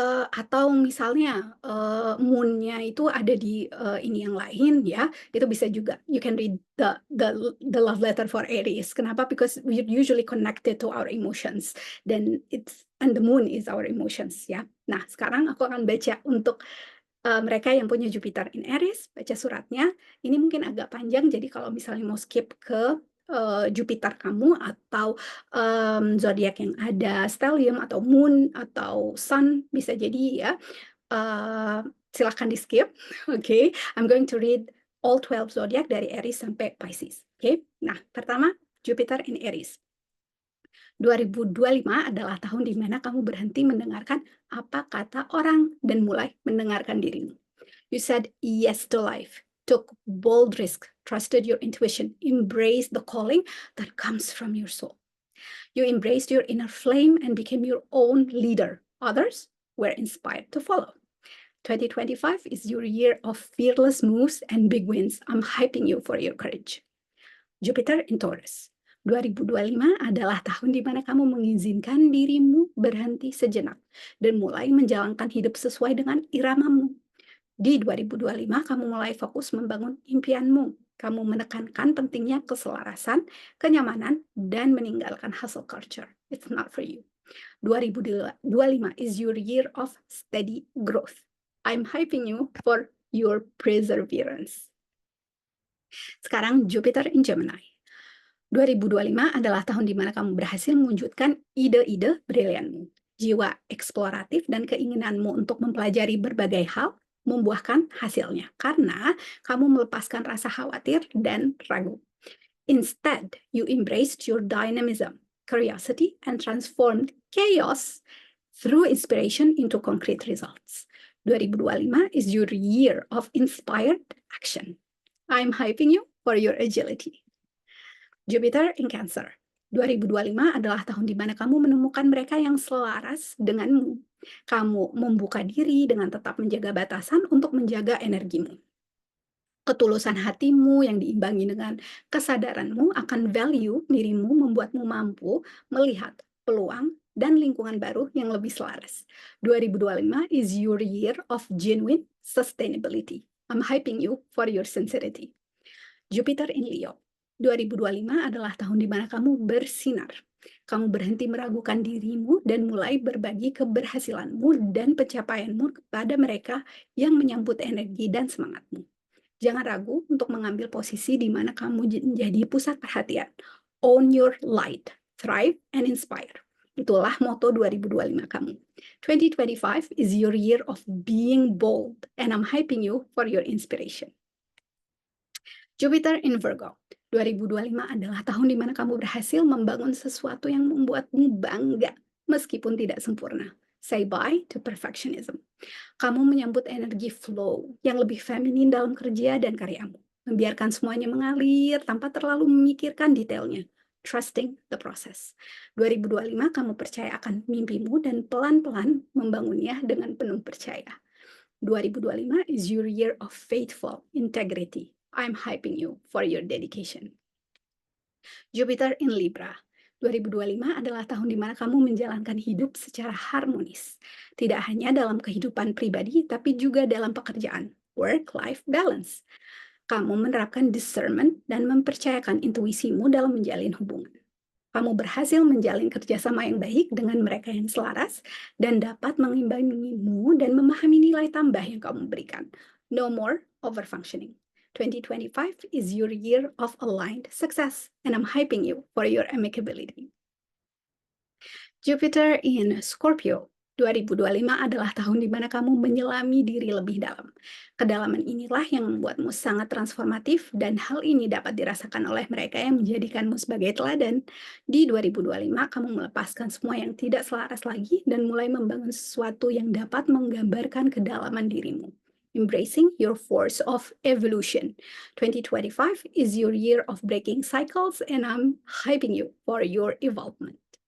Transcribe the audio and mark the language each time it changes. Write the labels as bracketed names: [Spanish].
[Indonesian] Atau misalnya moon-nya itu ada di ini yang lain, ya, itu bisa juga. [English] You can read the love letter for Aries. [Indonesian] Kenapa? [English] Because we usually connected to our emotions, and the moon is our emotions, ya. [Indonesian] Nah, sekarang aku akan baca untuk mereka yang punya Jupiter in Aries, baca suratnya. Ini mungkin agak panjang, jadi kalau misalnya mau skip ke Jupiter kamu atau zodiak yang ada stellium atau moon atau sun, bisa jadi, ya, silakan di skip. Oke, [English] I'm going to read all 12 [Indonesian] zodiak dari Aries sampai Pisces. Oke, nah, pertama Jupiter in Aries. 2025 adalah tahun di mana kamu berhenti mendengarkan apa kata orang dan mulai mendengarkan dirimu. [English] You said yes to life, took bold risks, trusted your intuition, embraced the calling that comes from your soul. You embraced your inner flame and became your own leader. Others were inspired to follow. 2025 is your year of fearless moves and big wins. I'm hyping you for your courage. Jupiter in Taurus. [Indonesian] 2025 adalah tahun di mana kamu mengizinkan dirimu berhenti sejenak dan mulai menjalankan hidup sesuai dengan iramamu. Di 2025, kamu mulai fokus membangun impianmu. Kamu menekankan pentingnya keselarasan, kenyamanan, dan meninggalkan hustle culture. [English] It's not for you. 2025 is your year of steady growth. I'm hyping you for your perseverance. [Indonesian] Sekarang Jupiter in Gemini. 2025 adalah tahun di mana kamu berhasil mewujudkan ide-ide brilianmu. Jiwa eksploratif dan keinginanmu untuk mempelajari berbagai hal membuahkan hasilnya karena kamu melepaskan rasa khawatir dan ragu. [English] Instead, you embraced your dynamism, curiosity, and transformed chaos through inspiration into concrete results. 2025 is your year of inspired action. I'm hyping you for your agility. Jupiter in Cancer. [Indonesian] 2025 adalah tahun di mana kamu menemukan mereka yang selaras denganmu. Kamu membuka diri dengan tetap menjaga batasan untuk menjaga energimu. Ketulusan hatimu yang diimbangi dengan kesadaranmu akan value dirimu membuatmu mampu melihat peluang dan lingkungan baru yang lebih selaras. [English] 2025 is your year of genuine sustainability. I'm hyping you for your sincerity. Jupiter in Leo. [Indonesian] 2025 adalah tahun di mana kamu bersinar. Kamu berhenti meragukan dirimu dan mulai berbagi keberhasilanmu dan pencapaianmu kepada mereka yang menyambut energi dan semangatmu. Jangan ragu untuk mengambil posisi di mana kamu menjadi pusat perhatian. [English] Own your light, thrive, and inspire. [Indonesian] Itulah moto 2025 kamu. [English] 2025 is your year of being bold, and I'm hyping you for your inspiration. Jupiter in Virgo. [Indonesian] 2025 adalah tahun di mana kamu berhasil membangun sesuatu yang membuatmu bangga, meskipun tidak sempurna. [English] Say bye to perfectionism. [Indonesian] Kamu menyambut energi flow yang lebih feminin dalam kerja dan karyamu. Membiarkan semuanya mengalir tanpa terlalu memikirkan detailnya. [English] Trusting the process. [Indonesian] 2025 kamu percaya akan mimpimu dan pelan-pelan membangunnya dengan penuh percaya. [English] 2025 is your year of faithful integrity. I'm hyping you for your dedication. Jupiter in Libra. [Indonesian] 2025 adalah tahun di mana kamu menjalankan hidup secara harmonis. Tidak hanya dalam kehidupan pribadi, tapi juga dalam pekerjaan. Work-life balance. Kamu menerapkan discernment dan mempercayakan intuisimu dalam menjalin hubungan. Kamu berhasil menjalin kerjasama yang baik dengan mereka yang selaras dan dapat mengimbangimu dan memahami nilai tambah yang kamu berikan. [English] No more overfunctioning. 2025 is your year of aligned success, and I'm hyping you for your amicability. Jupiter in Scorpio. [Indonesian] 2025 adalah tahun di mana kamu menyelami diri lebih dalam. Kedalaman inilah yang membuatmu sangat transformatif dan hal ini dapat dirasakan oleh mereka yang menjadikanmu sebagai teladan. Di 2025, kamu melepaskan semua yang tidak selaras lagi dan mulai membangun sesuatu yang dapat menggambarkan kedalaman dirimu. [English] Embracing your force of evolution. 2025 is your year of breaking cycles and I'm hyping you for your evolvement.